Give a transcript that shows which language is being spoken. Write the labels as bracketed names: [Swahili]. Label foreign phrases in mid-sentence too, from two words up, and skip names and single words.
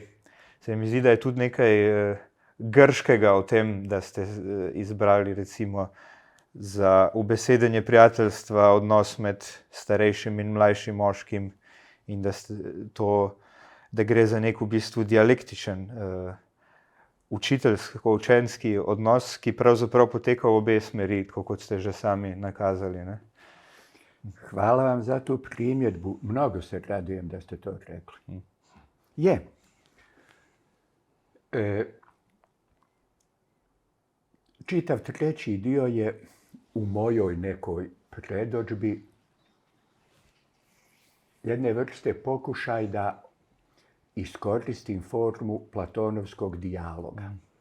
[Slovenian] Se mi zdi, da je tudi nekaj grškega v tem, da ste izbrali recimo za ubesedenje prijateljstva odnos med starejšim in mlajšim moškim in da gre za nek v bistvu dialektičen učiteljsko-učenski odnos, ki pravzaprav poteka v obe smeri, tako kot ste že sami nakazali. Ne? [Bosnian] Hvala vam za tu primjedbu. Mnogo se radujem da ste to rekli. Je. Čitav treći dio je u mojoj nekoj predodžbi jedne vrste pokušaj da iskoristim formu platonovskog dijaloga.